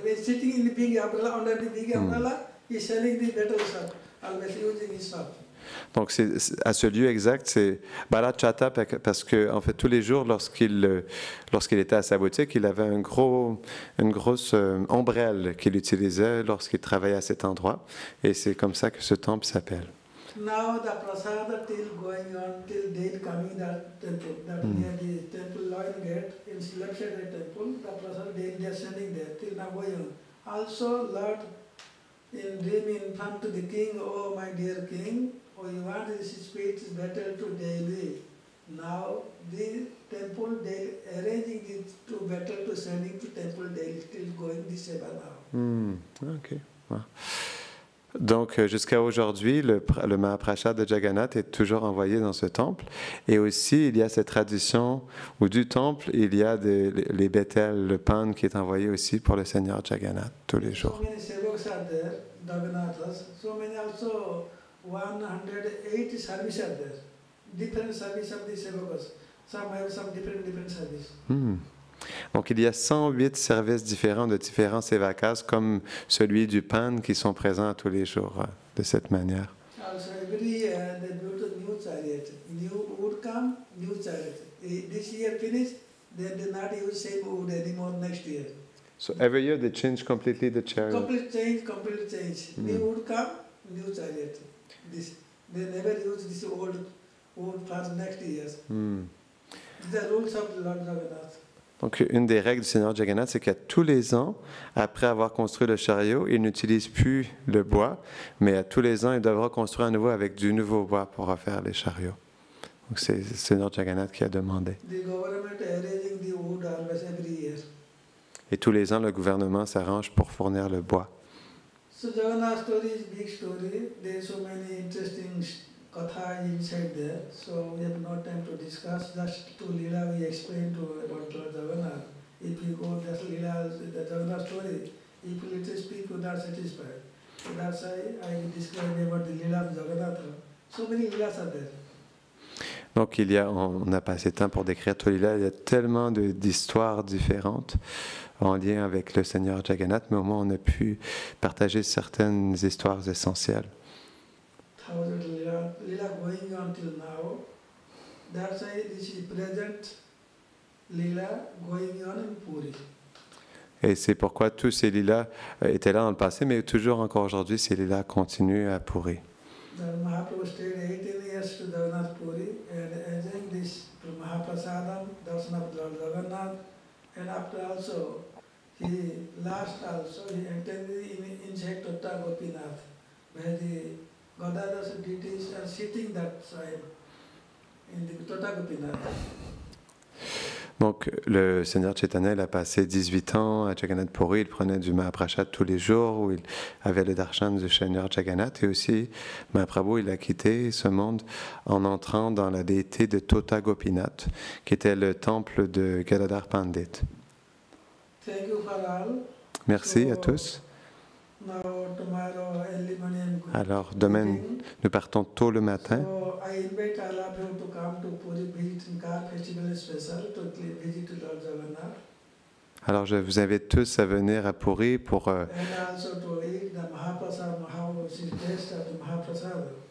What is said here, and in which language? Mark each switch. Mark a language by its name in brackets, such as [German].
[English] Sitting in the big umbrella, under the big umbrella, he is selling the battle shop, always using his shop. [French] Donc, à ce lieu exact, c'est Balachata, parce que, en fait, tous les jours, lorsqu'il était à sa boutique, il avait une grosse ombrelle qu'il utilisait lorsqu'il travaillait à cet endroit. Et c'est comme ça que ce temple s'appelle. [English] Now the prasada till going on till they coming that temple, that near the temple lion gate, in left side of the temple, the prasada they are sending there till now going on. Also, Lord, in dream in front to the king, oh my dear king, oh you want this speech is better to daily. Now the temple they arranging it to better to sending to temple daily till going this ever now. Ok. Wow. [French] Donc, jusqu'à aujourd'hui, le Mahaprasad de Jagannath est toujours envoyé dans ce temple. Et aussi, il y a cette tradition où du temple, il y a les bétels, le pan qui est envoyé aussi pour le Seigneur Jagannath tous les jours. [English] So many sevakas are there, Jagannathas. So many also 180 services are there. Different service of the sevakas. Some have some different service. [French] Donc, il y a 108 services différents de différents sévakas, comme celui du pan, qui sont présents tous les jours de cette manière. [English] Also, every year they build a new chariot. New wood come, new chariot. This year finished, then they not use same wood anymore next year. So every year they change completely the chariot. Complete change. New wood come, new chariot. This they never use this old wood for next years. These are rules of Lord Jagannath. [French] Donc, une des règles du Seigneur Jagannath, c'est qu'à tous les ans, après avoir construit le chariot, il n'utilise plus le bois, mais à tous les ans, il devra construire à nouveau avec du nouveau bois pour refaire les chariots. Donc, c'est le Seigneur Jagannath qui a demandé. [English] The government arranging the wood always every year. [French] Et tous les ans, le gouvernement s'arrange pour fournir le bois. [English] So Jagannath story is big story. There are so many interesting katha inside there. So we have no time to discuss. Just to Leela we explain to about Lord Jagannath. If you go just Leela, the Jagannath story, if you little speak, you are not satisfied. So that's why I describe about the Leela of Jagannath. So many Leelas are there. [French] Donc, on n'a pas assez de temps pour décrire tout il y a tellement d'histoires différentes en lien avec le Seigneur Jagannath, mais au moins on a pu partager certaines histoires essentielles. [English] Leela going on till now. That's why this is present Leela going on in Puri. [French] Et c'est pourquoi tous ces lilas étaient là dans le passé, mais toujours encore aujourd'hui, ces lilas continuent à Puri. [English] Mahaprabhu stayed 18 years to Jagannath Puri and enjoying this Mahaprasadam, darshan of Lord Jagannath, and after also, he attended inside Tota Gopinath, where the Godada's deities are sitting that side in the Tota Gopinath. [French] Donc, le Seigneur Chaitanya il a passé 18 ans à Jagannath Puri, il prenait du Mahaprasad tous les jours, où il avait le darshan du Seigneur Jagannath, et aussi Mahaprabhu, il a quitté ce monde en entrant dans la déité de Tota Gopinath, qui était le temple de Gadadhar Pandit. [English] Thank you for all. [French] Merci à tous. [English] Now, tomorrow, early morning, [French] Alors, demain, nous partons tôt le matin. [English] So I invite all of you to come to Puri, visit in Car Festival Special, to visit Lord Jagannath. [French] Alors, je vous invite tous à venir à Puri pour [English] And also to eat the Mahaprasad, taste of the Mahaprasad.